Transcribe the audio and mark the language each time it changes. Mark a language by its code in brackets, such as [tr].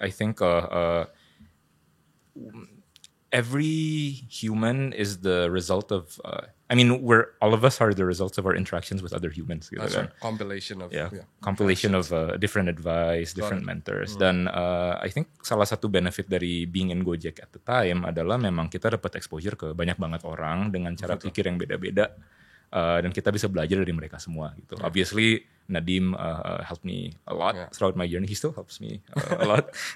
[en] I think every human is the result of. All of us are the results of our interactions with other humans. [id] Gitu, [en] That's [id] kan? [en] right. Compilation of Compilation of different advice, different mentors. [id] Dan I think salah satu benefit dari [en] being in Gojek at the time [id] adalah memang kita dapat exposure ke banyak banget orang dengan cara pikir yang beda-beda. Dan kita bisa belajar dari mereka semua gitu. [en] Obviously Nadim helped me a lot throughout my journey. He still helps me a lot.